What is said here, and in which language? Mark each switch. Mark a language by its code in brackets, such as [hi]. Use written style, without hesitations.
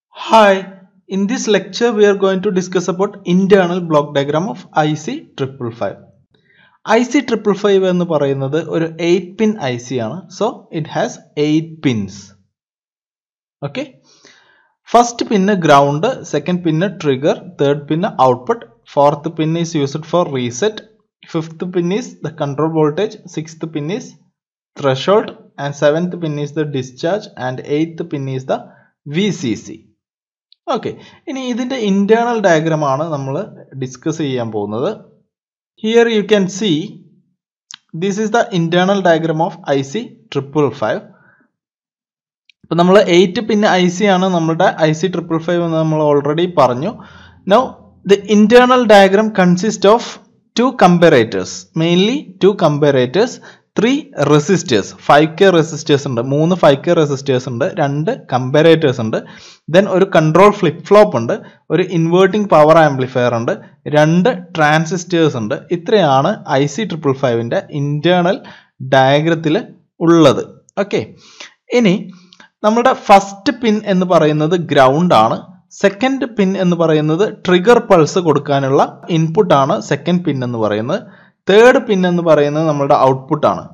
[en] Hi, in this lecture we are going to discuss about internal block diagram of IC555. [ml] IC555 എന്ന് പറയുന്നത് ഒരു 8 pin IC ആണ്. [en] So it has 8 pins. Okay. First pin ground, second pin trigger, third pin output, fourth pin is used for reset, fifth pin is the control voltage, sixth pin is threshold, and seventh pin is the discharge, and eighth pin is the VCC. [ml] Okay, ഇനി ഇതിന്റെ internal diagram ആണ് നമ്മൾ discuss ചെയ്യാൻ പോകുന്നത്. [en] Here you can see this is the internal diagram of IC555. [ml] അപ്പോൾ നമ്മൾ 8 pin IC ആണ് നമ്മുടെ IC555 എന്ന് നമ്മൾ ഓൾറെഡി പറഞ്ഞു. [en] Now the internal diagram consists of two comparators, mainly two comparators, 3 resistors, 5k resistors ഉണ്ട്, 3 5k resistors ഉണ്ട്, 2 comparators ഉണ്ട്, then ഒരു control flip flop ഉണ്ട്, ഒരു inverting power amplifier ഉണ്ട്, 2 transistors ഉണ്ട്. [ml] ഇത്രയാണ് IC555 ന്റെ internal ഡയഗ്രത്തിൽ ഉള്ളത്. ഓക്കെ, ഇനി നമ്മുടെ ഫസ്റ്റ് പിൻ എന്ന് പറയുന്നത് ഗ്രൗണ്ട് ആണ്, സെക്കൻഡ് പിൻ എന്ന് പറയുന്നത് ട്രിഗർ പൾസ് കൊടുക്കാനുള്ള ഇൻപുട്ട് ആണ് സെക്കൻഡ് പിൻ എന്ന് പറയുന്നത്, തേർഡ് പിൻ എന്ന് പറയുന്നത് നമ്മുടെ ഔട്ട്പുട്ട് ആണ്.